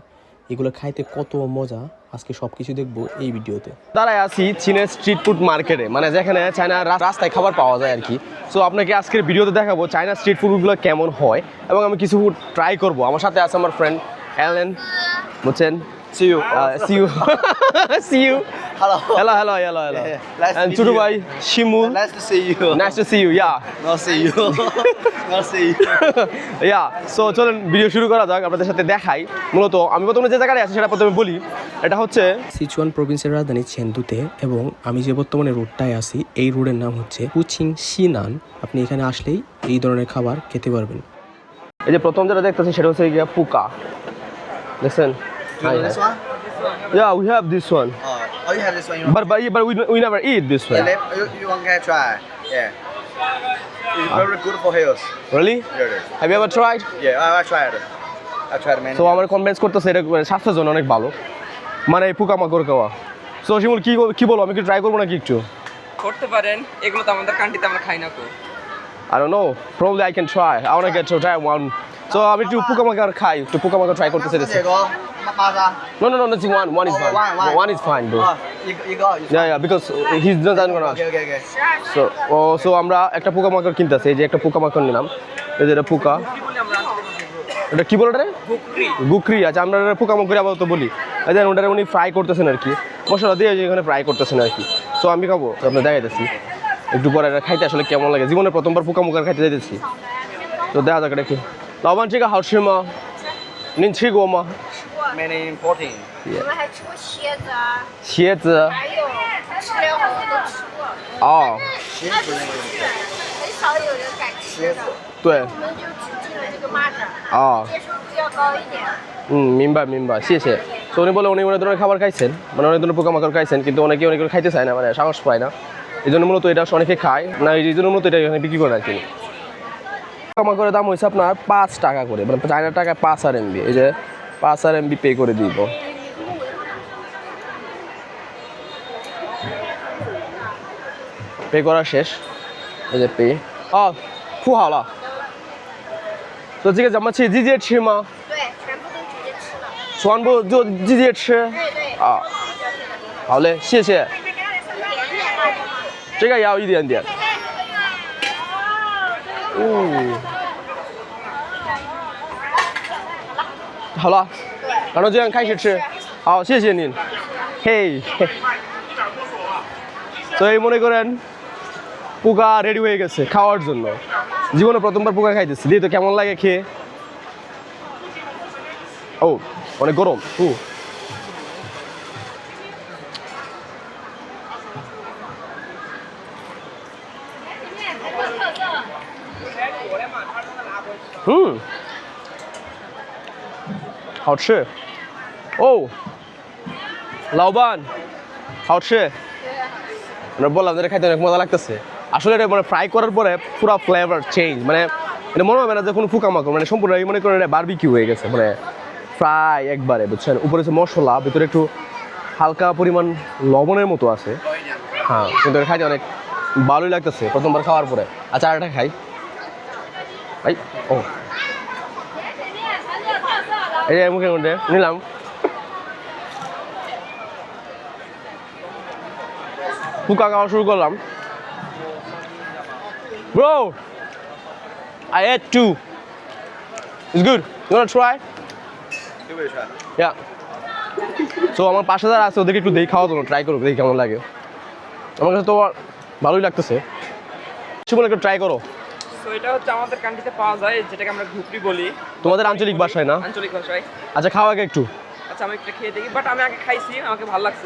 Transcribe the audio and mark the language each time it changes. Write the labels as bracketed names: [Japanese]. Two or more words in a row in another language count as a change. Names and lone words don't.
[Bangla] এগুলো খাইতে কত মজা, আজকে সব কিছু দেখবো এই ভিডিওতে। দাঁড়ায় আছি চীনের [English] street food market, [Bangla] মানে যেখানে চায়নার রাস্তায় খাবার পাওয়া যায় আর কি। সো আপনাকে আজকের ভিডিওতে দেখাবো [English] China street foods [Bangla] কেমন হয় এবং আমি কিছু [English] food try [Bangla] করবো। আমার সাথে আছে আমার ফ্রেন্ড অ্যালেন, বুঝছেন? [English] See you. See you. See you. Hello. Hello, hello, hello, hello. Yeah, nice to And meet Chutu you. bhai, Shimul. Nice to see you. Nice to see you. Yeah. Not see you. Not see you. Yeah. [Bangla] So চলেন ভিডিও শুরু করা যাক, আপনাদের সাথে দেখাই। মূলত আমি প্রথমে যে জায়গায় আছি সেটা প্রথমে বলি। এটা হচ্ছে সিচুয়ান প্রভিন্সের রাজধানী চেনদুতে এবং আমি যে বর্তমানে রোডটায় আছি এই রোডের নাম হচ্ছে পুচিং সিনান। আপনি এখানে আসলেই এই ধরনের খাবার খেতে পারবেন। এই যে প্রথম যেটা দেখতেছি সেটা হচ্ছে গিয়া পুকা, দেখছেন? [English] You want this one? Yeah, we have this one. Oh, you have this one. You want? But we never eat this one. You want to try? Yeah. It's very good for health. Really? Here it is. Have you ever tried? Yeah, I tried it. I tried many. So [Bangla] আমার কনভিন্স করতেছে এটা স্বাস্থ্যের জন্য অনেক ভালো, মানে পোকামাকড় খাওয়া। সো শিমুল কি বলো, আমি কি ট্রাই করবো নাকি একটু? করতে পারেন, এগুলো তো আমাদের কান্ট্রিতে আমরা খাই না তো। [English] I don't know. Probably I can try. I want to get to try one. [Bangla] So আমি একটু পোকামাকড় খাই, একটু পোকামাকড় ট্রাই করতে চাইছি। [English] No, not one. One is fine. One is fine, bro. You go. Yeah, because he's not gonna. Okay. [Bangla] So আমরা একটা পোকামাকড় কিনতেছি, এই যে একটা পোকামাকড় নিলাম। এই যে এটা পোকা। এটা কি বলে রে? গুকরি। আচ্ছা, আমরা পোকামাকড় আপাতত বলি। এই যে ওটা উনি ফ্রাই করতেছেন আর কি, মশলা দিয়ে এখানে ফ্রাই করতেছেন আর কি। সো আমি খাবো, আপনার দেখাইতেছি একটু পরে এটা খাইতে আসলে কেমন লাগে। জীবনে প্রথমবার পোকামাকড় খাইতে যাইতেছি, তো দেখা যাক এটা কি। [Chinese] 老板，这个好吃吗？您吃过吗？ [English] Many important. [Chinese] 我们还吃过蝎子啊，茄子。还有吃了好多都吃过，哦，那不是很少有人敢吃的。对。我们就只进了这个蚂蚱，哦，接受度要高一点。明白，谢谢。 [Bangla] তো উনি বলে উনি অনেক ধরনের খাবার খাইছেন, মানে অনেক ধরনের পোকামাকড় খাইছেন, কিন্তু অনেকে খাইতে চায় না, মানে সাহস পায় না। এই জন্য মূলত এটা অনেকে খায় না, এই জন্য মূলত এটা এখানে বিক্রি করে আর কি। পোকামাকড়ের দাম হয়েছে আপনার 5 টাকা করে, মানে চায়নার টাকায় 5 RMB। এই যে 5 RMB পে করে দিব। পে করা শেষ, এই যে পে। [Chinese] 付好了。所以这个咱们直接吃吗？对，全部都直接吃了。全部就直接吃。对。啊，好嘞，谢谢。这个也要一点点。好了，然后这样开始吃。好，谢谢您。 [Bangla] 嘿。তো এই মনে করেন পোকা রেডি হয়ে গেছে খাওয়ার জন্য। জীবনে প্রথমবার পোকা খাইতেছি, দিয়ে তো কেমন লাগে খেয়ে। ও অনেক গরম। [Chinese] 好吃哦，老板好吃。 [Bangla] আমরা বললাম যে খাইতে অনেক মজা লাগতেছে। আসলে এটা মানে ফ্রাই করার পরে পুরো [English] flavour change, [Bangla] মানে এটা মনে হবে না যে কোনো পোকামাকড়, মানে সম্পূর্ণ মনে করেন এটা বারবিকিউ হয়ে গেছে, মানে ফ্রাই একবারে, বুঝছেন? উপরে হচ্ছে মশলা, ভিতরে একটু হালকা পরিমাণ লবণের মতো আছে। হ্যাঁ, কিন্তু খাইতে অনেক ভালোই লাগতেছে প্রথমবার খাওয়ার পরে। আচ্ছা, আর একটা খাই। ও এই যে মুখের মধ্যে নিলাম। পোকা খাওয়া শুরু করলাম। [English] Bro, I ate 2. It's good. You wanna try? Give it a try. Yeah. [Bangla] So আমার পাশে যারা আছে ওদেরকে একটু দেখি খাওয়া জন্য ট্রাই করবো, দেখি কেমন লাগে। আমার কাছে তো ভালোই লাগতেছে। শিমুল একটু ট্রাই করো। তো এটা হচ্ছে আমাদের কান্ট্রিতে পাওয়া যায়, যেটাকে আমরা ঘুপড়ি বলি তোমাদের আঞ্চলিক ভাষায় না? আঞ্চলিক ভাষায়। আচ্ছা, খাও আগে একটু। আচ্ছা, আমি একটা খেয়ে দেখি, বাট আমি আগে খাইছি, আমাকে ভালো লাগছে।